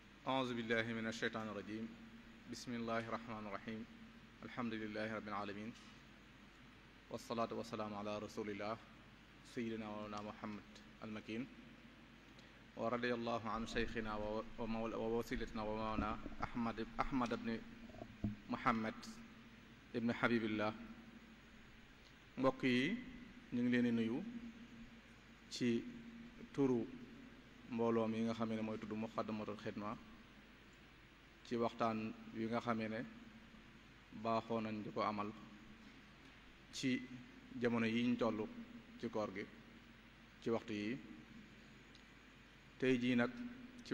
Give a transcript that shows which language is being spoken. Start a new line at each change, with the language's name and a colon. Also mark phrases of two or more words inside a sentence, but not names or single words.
Arabic: أعوذ بالله من الشيطان الرجيم بسم الله الرحمن الرحيم الحمد لله رب العالمين والصلاة والسلام على رسول الله سيدنا ومولانا محمد المكين ورضي الله عن شيخنا ووسيلتنا ومولانا أحمد بن محمد ibn Habibillah.
Wolof: mbokk yi ñu ngi leen di nuyu ci turu mbooloo mi nga xamee ne mooy tudd Muxaddamatul Xidma ci waxtaan wi nga xamee ne baaxoo nañ di ko amal ci jamono yi ñu toll ci koor gi ci waxtu yi tey jii nag ci